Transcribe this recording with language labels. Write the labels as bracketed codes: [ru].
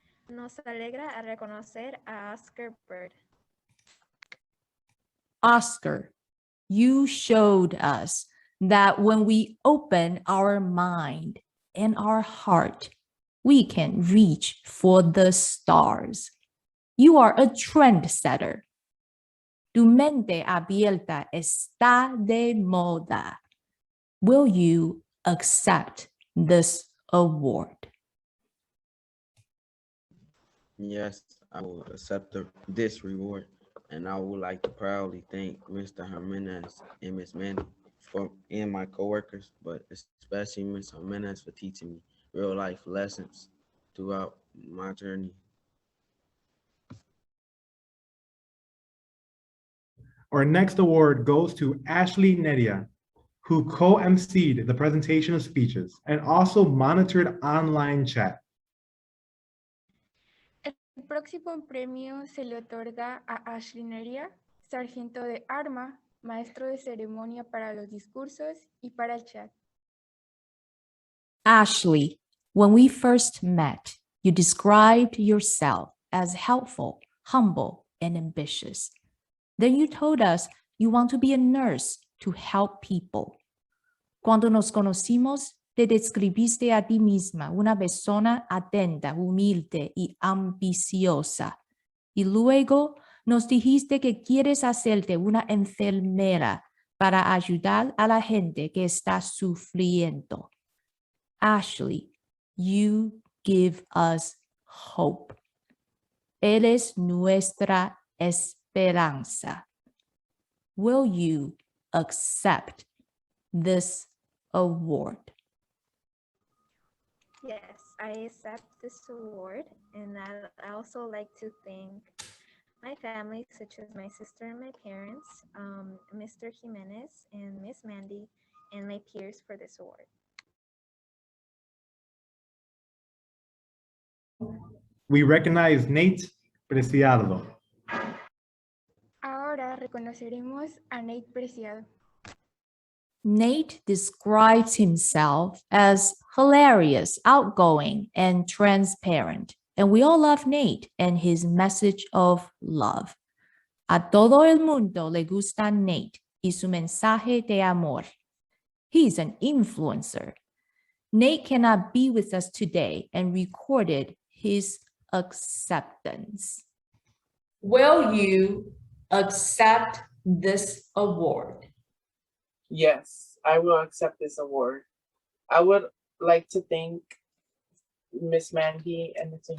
[es] Nos alegra a reconocer a Oscar Bird. [en] Oscar, you showed us that when we open our mind and our heart, we can reach for the stars. You are a trendsetter. [es] Tu mente abierta está de moda. [en] Will you accept this award? Yes, I will accept this reward, and I would like to proudly thank Mr. Jimenez and Ms. Mandy and my coworkers, but especially Ms. Jimenez for teaching me real life lessons throughout my journey. Our next award goes to Ashley Nedia, who co-emceed the presentation of speeches and also monitored online chat. [es] El próximo premio se le otorga a Ashley Neria, sargento de arma, maestro de ceremonia para los discursos y para el chat. [en] Ashley, when we first met, you described yourself as helpful, humble, and ambitious. Then you told us you want to be a nurse to help people. [es] Cuando nos conocimos, te describiste a ti misma una persona atenta, humilde y ambiciosa. Y luego nos dijiste que quieres hacerte una enfermera para ayudar a la gente que está sufriendo. [en] Ashley, you give us hope. [es] Eres nuestra esperanza. [en] Will you accept this award? Yes, I accept this award, and I also like to thank my family, such as my sister and my parents, Mr. Jimenez and Miss Mandy, and my peers for this award. We recognize Nate Preciado. [es] Ahora reconoceremos a Nate Preciado. [en] Nate describes himself as hilarious, outgoing, and transparent. And we all love Nate and his message of love. [es] A todo el mundo le gusta Nate y su mensaje de amor. [en] He's an influencer. Nate cannot be with us today and recorded his acceptance. Will you accept this award? Yes, I will accept this award. I would like to thank Miss Mandy and Mr.